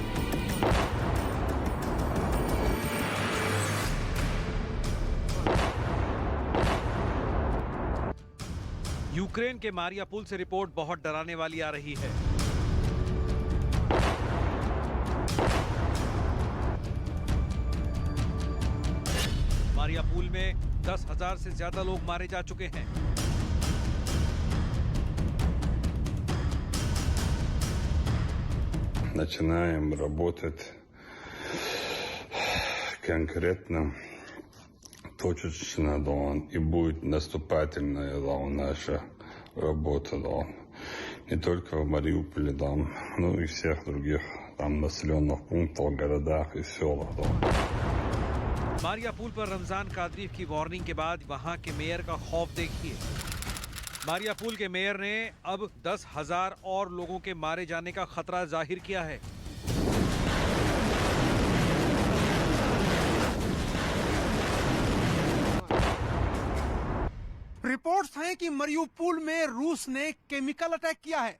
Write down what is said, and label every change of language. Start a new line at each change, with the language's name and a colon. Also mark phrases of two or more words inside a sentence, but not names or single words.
Hindi: यूक्रेन के मारियापुल से रिपोर्ट बहुत डराने वाली आ रही है। मारियापुल में 10,000 से ज्यादा लोग मारे जा चुके हैं।
Russian: Начинаем работать конкретно, точечно, и будет наступательная наша работа, не только в Мариуполе, но и всех других населенных пунктах, городах и селах.
Hindi: मारियापुल पर रमजान कादरीफ की वार्निंग के बाद वहां के मेयर का खौफ देखिए। मारियापुल के मेयर ने अब 10,000 और लोगों के मारे जाने का खतरा जाहिर किया है। रिपोर्ट्स हैं कि मारिउपोल में रूस ने केमिकल अटैक किया है।